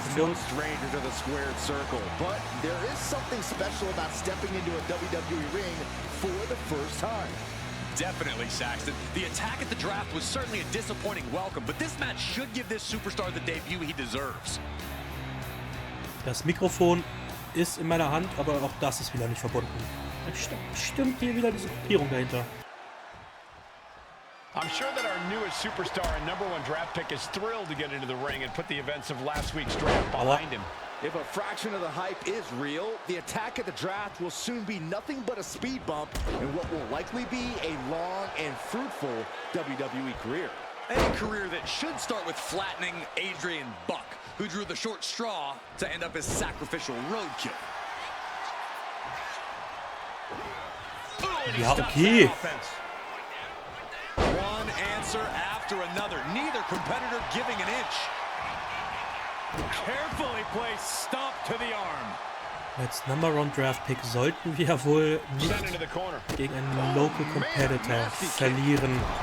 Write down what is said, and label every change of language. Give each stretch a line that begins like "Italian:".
English: no stranger to the squared circle, but there is something special about stepping into a WWE ring for the first time. Definitely, Saxton. The attack at the draft was certainly a disappointing welcome, but this match should give this superstar the debut he deserves.
German: Das Mikrofon ist in meiner Hand, aber auch das ist wieder nicht verbunden. Da stimmt hier wieder diese Gruppierung dahinter.
English: I'm sure that our newest superstar and #1 draft pick is thrilled to get into the ring and put the events of last week's draft behind him. If a fraction of the hype is real, the attack at the draft will soon be nothing but a speed bump in what will likely be a long and fruitful WWE career. A career that should start with flattening Adrian Bach, who drew the short straw to end up as sacrificial roadkill.
German: Ja, okay.
English: One answer after another, neither competitor giving an inch. Carefully placed stomp to the arm.
German: Als #1 Draft Pick sollten wir wohl nicht gegen einen Local Competitor verlieren.